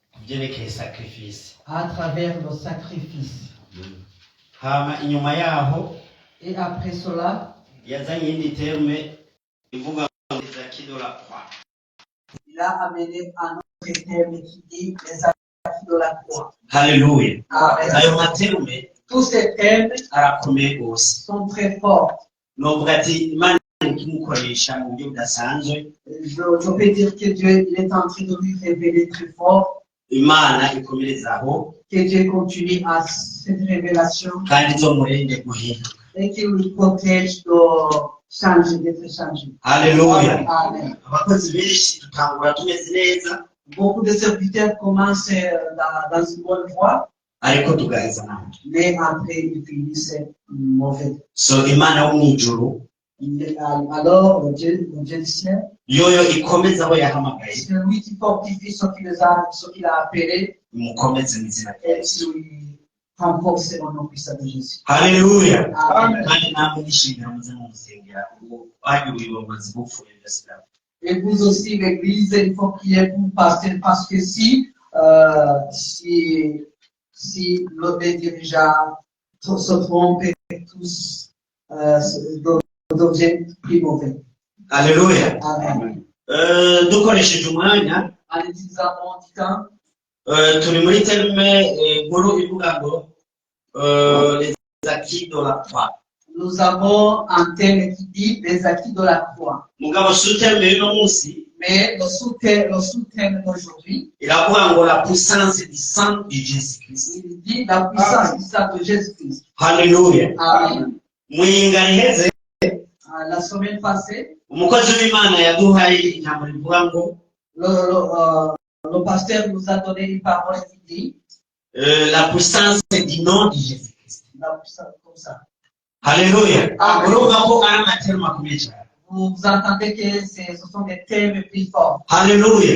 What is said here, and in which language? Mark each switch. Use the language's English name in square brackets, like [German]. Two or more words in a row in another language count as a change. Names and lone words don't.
[Rundi] ibyerekeye sacrifice. [French] à travers le sacrifice. [Rundi] Hama inyuma yaho [French] Et après cela, [Rundi] yazanye iyindi terme ivuga ngo [French] les acquis de la croix. il a amené un autre terme qui dit les acquis de la croix. [Rundi] Haleluya. Amen. Ayo materme [French] Tous ces termes [Rundi] arakomeye gose. [French] sont très forts. [Rundi] Novuga ati Imana ikimukoresha mu buryo budasanzwe. [French] Je peux dire que Dieu il est en train de lui révéler très fort, [Rundi] Imana ikomerezaho [French] que Dieu continue à cette révélation [Rundi] kandi izomurinde guhinduka. [French] et qu'il lui protège de changer, d'être changé. [Rundi] Haleluya. Amen. Abakozi benshi tutangura tumeze neza [French] Beaucoup de serviteurs commencent dans une bonne voie, [Rundi] ariko tugaheza nawe. [French] mais après ils finissent mauvais. [Rundi] So Imana wo mw'ijuru [French] Alors, le Dieu du ciel, [Rundi] yoyo ikomeza abo yahamagaye [French] c'est lui qui fortifie ceux qu'il a appelés [Rundi] imukomeze mu izina rya [French] et [Rundi] Yesu. [French] qui renforce au nom puissant de Jésus. [Rundi] Haleluya. Amen. Kandi namwe nishimira muze mumusengera ubu bagira ubuyobozi bupfuye byose birapfa. [French] Et vous aussi, l'Église, il faut prier pour passer parce que si les dirigeants se trompent et tous d'objets plus mauvais. [Rundi] Haleluya. Amen. Dukoresheje umwanya [French] En utilisant mon temps, [Rundi] turi muri terme nkuru ivuga ngo [French] les acquis de la croix. nous avons un thème qui dit les acquis de la croix. [Rundi] Mugabo [French] sous terme [Rundi] y'uno munsi [French] Mais le sous-thème d'aujourd'hui, [Rundi] iravuga ngo [French] la puissance du sang de Jésus-Christ. il dit la puissance du sang de Jésus-Christ. [Rundi] Haleluya. Amen. Mwinga riheze [French] La semaine passée, [Rundi] umukozi w'Imana yaduhaye ijambo rivuga ngo [French] le pasteur nous a donné une parole qui dit la puissance du nom de Jésus-Christ. la puissance comme ça. [Rundi] Haleluya. Amen. Urumva ko ari amaterme akomeye cyane. [French] Vous entendez que ce sont des thèmes plus forts. [Rundi] Haleluya.